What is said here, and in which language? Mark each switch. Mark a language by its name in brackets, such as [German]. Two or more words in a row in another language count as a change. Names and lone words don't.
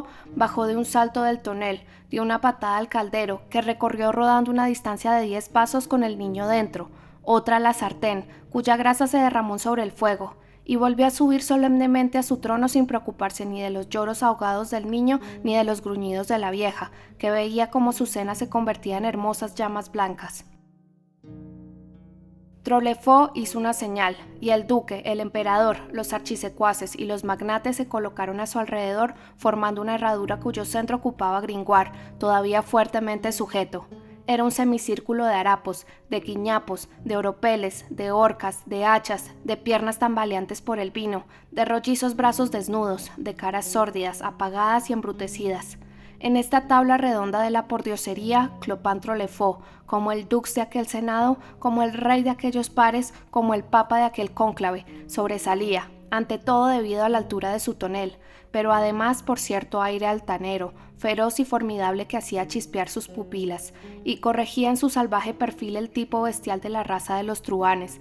[Spanish] bajó de un salto del tonel, dio una patada al caldero, que recorrió rodando una distancia de 10 pasos con el niño dentro, otra a la sartén, cuya grasa se derramó sobre el fuego, y volvió a subir solemnemente a su trono sin preocuparse ni de los lloros ahogados del niño ni de los gruñidos de la vieja, que veía cómo su cena se convertía en hermosas llamas blancas. Trolefort hizo una señal, y el duque, el emperador, los archisecuaces y los magnates se colocaron a su alrededor, formando una herradura cuyo centro ocupaba Gringoire, todavía fuertemente sujeto. Era un semicírculo de harapos, de guiñapos, de oropeles, de horcas, de hachas, de piernas tambaleantes por el vino, de rollizos brazos desnudos, de caras sórdidas, apagadas y embrutecidas. En esta tabla redonda de la pordiosería, Clopin Trolefort, como el dux de aquel senado, como el rey de aquellos pares, como el papa de aquel cónclave, sobresalía, ante todo debido a la altura de su tonel, pero además por cierto aire altanero, feroz y formidable que hacía chispear sus pupilas, y corregía en su salvaje perfil el tipo bestial de la raza de los truhanes.